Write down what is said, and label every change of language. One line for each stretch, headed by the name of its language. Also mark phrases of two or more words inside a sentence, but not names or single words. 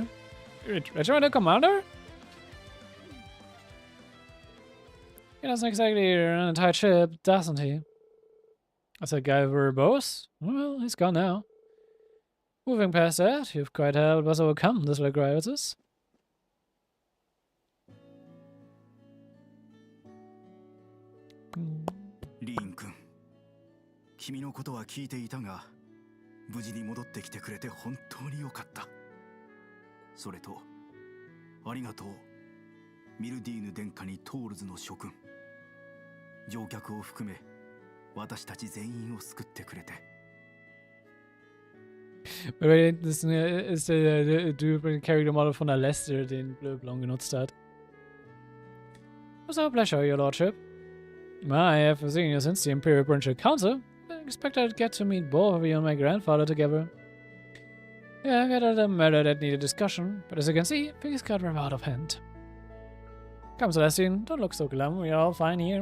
English: Regimental Commander? He doesn't exactly run a tight ship, doesn't he? That's a guy verbose. Well, he's gone now. Moving past that, you've quite helped us overcome this little crisis.
Japanese: リーン君、君のことは聞いていたが、無事に戻ってきてくれて本当に良かった。それと、ありがとう、ミルディーヌ殿下にトールズの諸君。乗客を含め、私たち全員を救ってくれて。
German: Das ist der
English: Character Model
German: von der Lester, den Blöblon genutzt hat.
English: It was our pleasure, your lordship. I have seen you since the Imperial Provincial Council. I expect I'd get to meet both of you and my grandfather together. Yeah, I got a matter that needed discussion, but as you can see, things got rather out of hand. Come, Celestine, don't look so glum, we're all fine here.